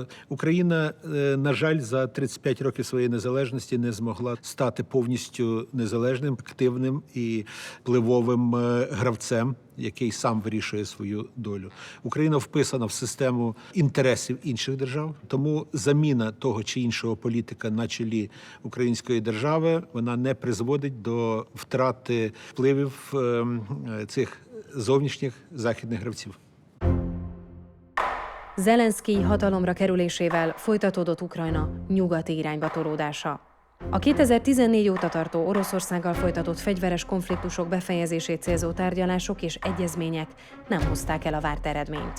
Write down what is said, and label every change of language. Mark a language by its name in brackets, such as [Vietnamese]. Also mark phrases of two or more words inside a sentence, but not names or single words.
[Ukrainian] Україна, на жаль, за 35 років своєї незалежності не змогла стати повністю незалежним, активним і впливовим гравцем який сам вирішує свою долю. Україна вписана в систему інтересів інших держав, тому заміна того чи іншого політика на чолі української держави, вона не призводить до втрати впливів цих zovnishних західних гравців. [Hungarian] Zelenszkij hatalomra kerülésével folytatódott Ukrajna nyugati irányba tolódása. A 2014 óta tartó Oroszországgal folytatott fegyveres konfliktusok befejezését célzó tárgyalások és egyezmények nem hozták el a várt eredményt.